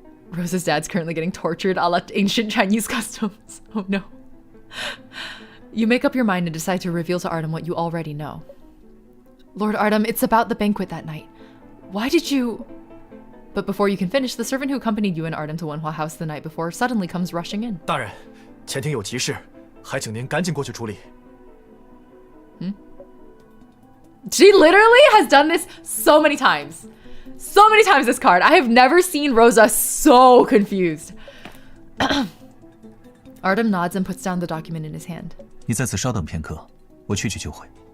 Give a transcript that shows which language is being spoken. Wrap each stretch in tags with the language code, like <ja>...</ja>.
<en>Rosa's dad's currently getting tortured a la ancient Chinese customs. Oh no. You make up your mind and decide to reveal to Artem what you already know. Lord Artem, it's about the banquet that night. Why did you... But before you can finish, the servant who accompanied you and Artem to Wenhua House the night before suddenly comes rushing in.</en> <zh>大人，前厅有急事，还请您赶紧过去处理。</zh> <en>She literally has done this so many times. So many times, this card. I have never seen Rosa so confused. Artem nods and puts down the document in his hand.</en> <zh>你在此稍等片刻，我去就会。</zh>